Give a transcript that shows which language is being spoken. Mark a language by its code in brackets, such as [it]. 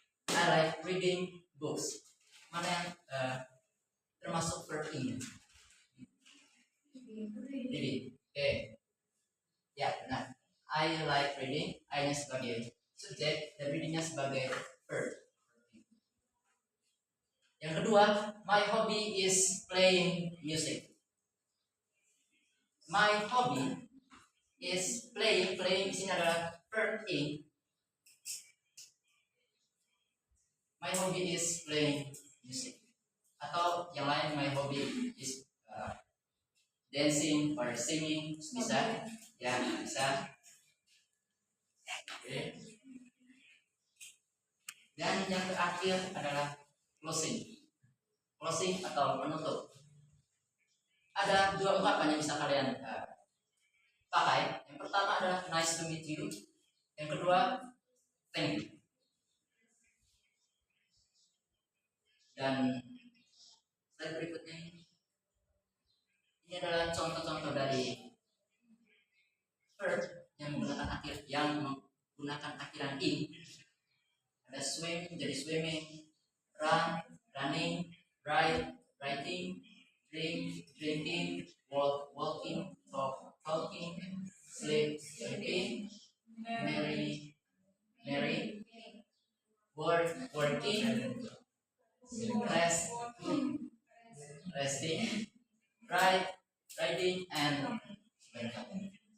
[en] I like reading books. [id] Mana yang termasuk [en] verb in? Reading. [id] Oke. Ya, benar. [en] I like reading. [id] I-nya sebagai subjek dan reading-nya sebagai verb. Yang kedua, [en] my hobby is playing music. My hobby is playing. [id] Playing di sini adalah verb in. [en] My hobby is playing music. [id] Atau yang lain, [en] my hobby is dancing or singing, [id] bisa. Ya, bisa. Oke. Dan yang terakhir adalah closing. Closing atau penutup. Ada dua ungkapan yang bisa kalian pakai. Yang pertama adalah [en] nice to meet you. [id] Yang kedua, [en] thank you. [id] Dan slide berikutnya ini adalah contoh-contoh dari verb yang menggunakan akhiran in. [en] Ada swim jadi swimming, run running, write writing, drink drinking, walk walking, talk talking, sleep sleeping, marry marrying, work working, rest resting, ride riding, and sebagainya.